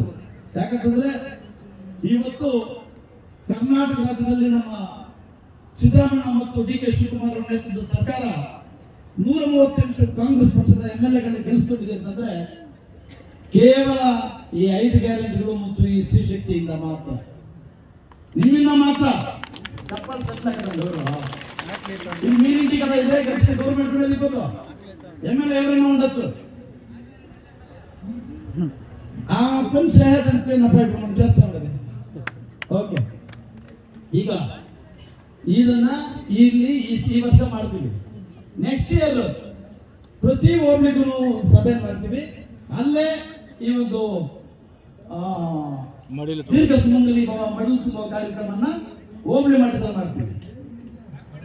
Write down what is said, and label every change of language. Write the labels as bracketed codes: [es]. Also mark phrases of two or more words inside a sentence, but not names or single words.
[kn] ಯಾಕಂತಂದ್ರೆ ಇವತ್ತು ಕರ್ನಾಟಕ ರಾಜ್ಯದಲ್ಲಿ ನಮ್ಮ ಸಿದ್ದರಾಮಯ್ಯ ಮತ್ತು DK ಶಿವಕುಮಾರ್ ಅವರ ನೇತೃತ್ವದ ಸರ್ಕಾರ 138 ಕಾಂಗ್ರೆಸ್ ಪಕ್ಷದ MLAಗಳನ್ನ ಗೆಲ್ಲಿಸ್ಕೊಂಡಿದೆ ಅಂತಂದ್ರೆ ಕೇವಲ ಈ 5 ಗ್ಯಾರಂಟಿಗಳು ಮತ್ತು ಈ ಸ್ತ್ರೀ ಶಕ್ತಿಯಿಂದ ಮಾತ್ರ, ನಿಮ್ಮಿಂದ ಮಾತ್ರ. [te] మీరింటి కదా ఇదే గట్టి గవర్నమెంట్ కూడా దిగదు ఎమ్మెల్యే ఎవరైనా ఉండొచ్చు. ఆ పని చేయదంటే మనం చేస్తాం కదా. [kn] ఓಕೆ, ಈಗ ಇದನ್ನ ಇಲ್ಲಿ ಈ ವರ್ಷ ಮಾಡ್ತೀವಿ. [en] next year [kn] ಪ್ರತಿ ಹೋಬಳಿಗೂ ಸಭೆ ಮಾಡ್ತೀವಿ. ಅಲ್ಲೇ ಈ ಒಂದು ದೀರ್ಘ ಸುಮಂಗಲಿ ಮಡಿಲು ತುಂಬುವ ಕಾರ್ಯಕ್ರಮನ ಹೋಬಳಿ ಮಟ್ಟದಲ್ಲಿ ಮಾಡ್ತೀವಿ.